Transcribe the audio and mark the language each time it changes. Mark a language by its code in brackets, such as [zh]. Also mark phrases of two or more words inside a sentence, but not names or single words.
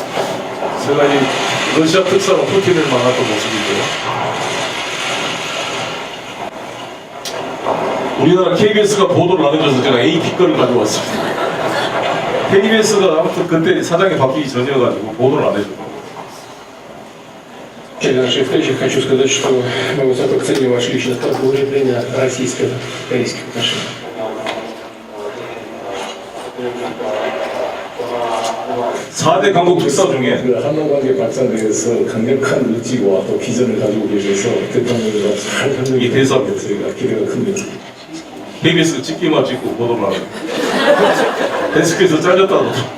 [ko] 제가 이 러시아 특사로 푸틴을 만났던 모습이고요. 우리나라 KBS가 보도를 안 해줘서 제가 AP 거를 가지고 왔습니다. KBS가 아무튼 그때 사장이 바뀌기 전이어가지고 보도를 안 해줘요. [ru] При нашей встрече хочу сказать, что мы высоко ценим ваш личный вклад в укрепление российско-корейских отношений. [ko] 4대 강국 특사 중에 그 한남 관계 발전에서 강력한 의지와 또 비전을 가지고 계셔서 대통령과 잘 협력이 이 대사 저희가 기대가 큽니다. KBS 찍기만 찍고 보도를 안 해요. 데스크에서 잘렸다고.